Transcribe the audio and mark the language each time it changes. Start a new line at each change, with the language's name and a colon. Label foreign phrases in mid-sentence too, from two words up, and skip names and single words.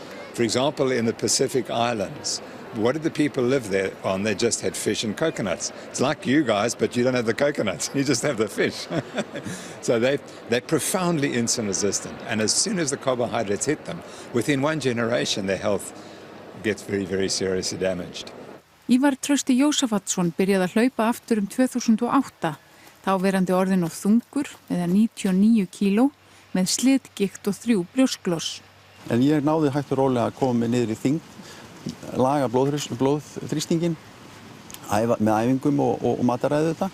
English: For example, in the Pacific Islands, what did the people live there on? They just had fish and coconuts. It's like you guys, but you don't have the coconuts. You just have the fish. So they're profoundly insulin resistant. And as soon as the carbohydrates hit them, within one generation, their health gets very, very seriously damaged.
Icelandic: Ívar Trausti Jósafatsson byrjaði að hlaupa aftur 2008. Þá verandi orðinn of þungur, eða 99 kíló, með slitgigt og 3 brjósklos. En ég náði hægt og rólega að koma mig niður í þyngd, laga blóðþrýstinginn með æfingum og mataræði þetta.